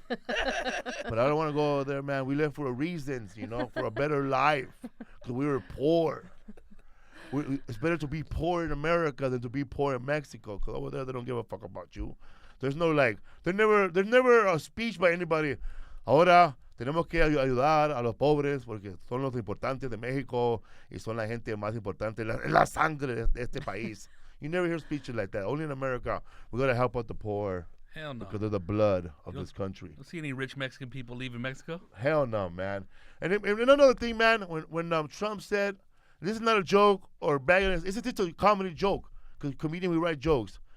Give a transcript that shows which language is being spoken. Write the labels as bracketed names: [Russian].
[English] But I don't want to go over there, man. We left for a reason, for a better life. Because we were poor. It's better to be poor in America than to be poor in Mexico, because over there they don't give a fuck about you. There's no there's never a speech by anybody. [Spanish] Ahora tenemos que ayudar a los pobres porque son los importantes de México y son la gente más importante, la sangre de este país. [English] You never hear speeches like that. Only in America, we gotta help out the poor. Hell no. Because of the blood of this country. You don't see any rich Mexican people leaving Mexico? Hell no, man. And another thing, man, when Trump said, this is not a joke or bad, it's just a comedy joke, because comedians, we write jokes.